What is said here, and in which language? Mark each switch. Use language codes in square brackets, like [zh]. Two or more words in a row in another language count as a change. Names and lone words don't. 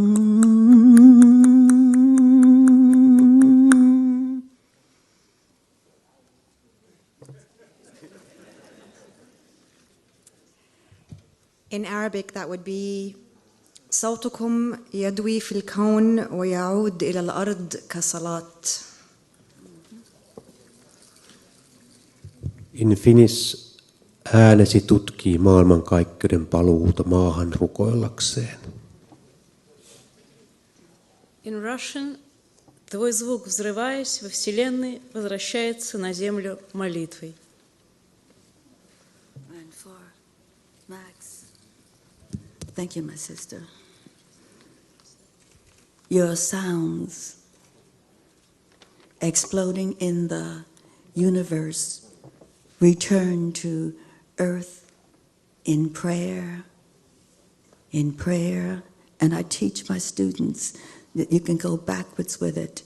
[en] In Arabic, that would be [ar] صوتكم يدوي في الكون ويعود إلى الأرض كصلاة. [en] In Finnish, [fi] äänesi tutkii maailmankaikkeuden paluuta maahan rukoillakseen. [en] In Russian, [ru] твой звук, взрываясь во Вселенной, возвращается на землю молитвой. [en] for Max. Thank you, my sister. Your sounds exploding in the universe return to earth in prayer, and I teach my students that you can go backwards with it.